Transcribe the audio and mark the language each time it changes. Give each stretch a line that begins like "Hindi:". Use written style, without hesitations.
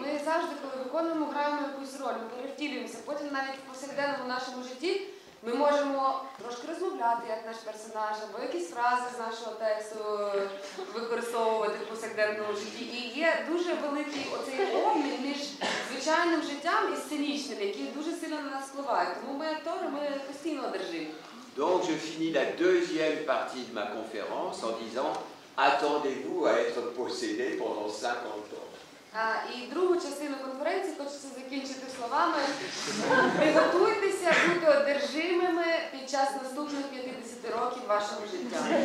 Ukrainian: Ми завжди, коли виконуємо, граємо якусь роль, ми перевтілюємося. Потім навіть в повсякденному нашому житті ми можемо трошки розмовляти, як наш персонаж, або якісь фрази з нашого тексту використовувати в повсякденному житті. І є дуже великий оцей обмін між звичайним життям і сценічним, який дуже сильно на нас впливає. Тому ми актори, ми постійно одержимі.
French: Donc je finis la deuxième partie de ma conférence en disant attendez-vous à être possédé pendant 50 ans.
Ukrainian: І другу частину конференції хочеться закінчити словами приготуйтеся бути одержимими під час наступних 50 років вашого життя.